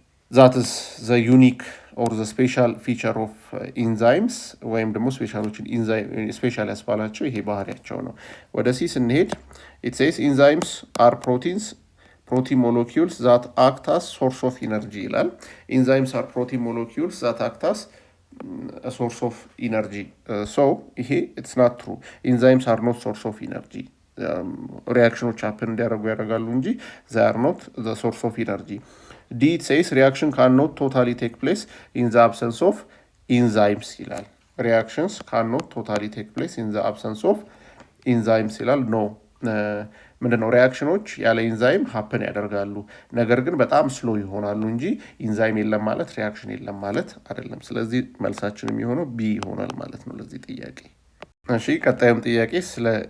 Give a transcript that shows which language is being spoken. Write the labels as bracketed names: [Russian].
[English] that is the unique or the special feature of enzymes [Amharic] ወይም ደግሞ ስፔሻል ያስባላቸው ይሄ ባህሪያቸው ነው። ወደ ሲ ስንሄድ [English] it says enzymes are protein molecules that act as source of energy ይላል። enzymes are protein molecules that act as a source of energy so ይሄ it's not true. enzymes are not source of energy ሪያክሽኖች happen [Amharic] እንዲያደርጉ ያደርጋሉ እንጂ [English] they are not the source of energy. D it says reaction cannot totally take place in the absence of enzymes [Amharic] ይላል። [English] reactions cannot totally take place in the absence of enzymes [Amharic] ይላል። ኖ ምንድነው ሪያክሽኖች ያለ ኢንዛይም ሀፕን ያደርጋሉ፣ ነገር ግን በጣም ስሎ ይሆናሉ እንጂ ኢንዛይም የለም ማለት ሪያክሽን የለም ማለት አይደለም። ስለዚህ መልሳችን የሚሆነው ቢ ይሆናል ማለት ነው ለዚህ ጥያቄ። እሺ ቀጣዩም ጥያቄ ስለ